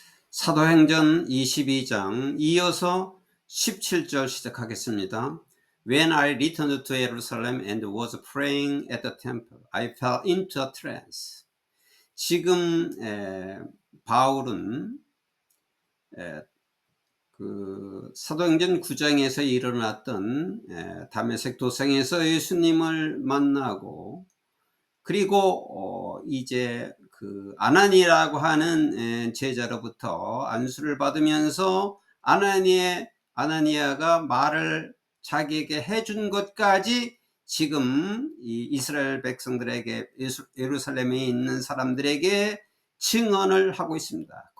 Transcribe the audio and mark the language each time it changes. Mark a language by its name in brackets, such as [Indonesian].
[Korean] 사도행전 22장 이어서 17절 시작하겠습니다. [English] When I returned to Jerusalem and was praying at the temple, I fell into a trance. [Korean] 지금 바울은 그 사도행전 9장에서 일어났던 다메섹 도상에서 예수님을 만나고, 그리고 이제 그 아나니라고 하는 제자로부터 안수를 받으면서 아나니아가 말을 자기에게 해준 것까지 지금 이 이스라엘 백성들에게, 예루살렘에 있는 사람들에게 증언을 하고 있습니다.